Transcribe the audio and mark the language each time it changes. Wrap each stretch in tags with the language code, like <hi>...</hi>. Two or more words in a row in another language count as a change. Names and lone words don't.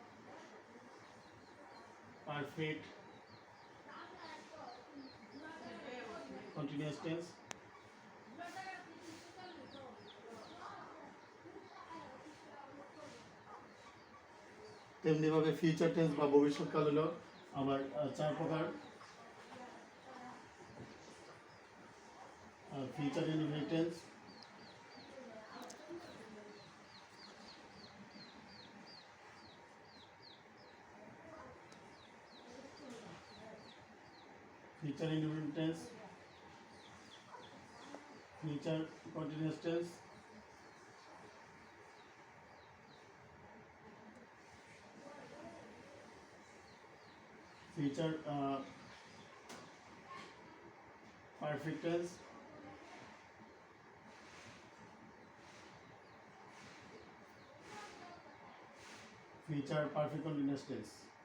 <en>perfect continuous tense,</en> <bn>তেমনিভাবে</bn> <en>future tense</en> <bn>বা ভবিষ্যৎকাল হলো আবার 4 প্রকার:</bn> <en>future indefinite tense, future indefinite tense, future continuous tense, future perfect tense, future perfect continuous tense.</en>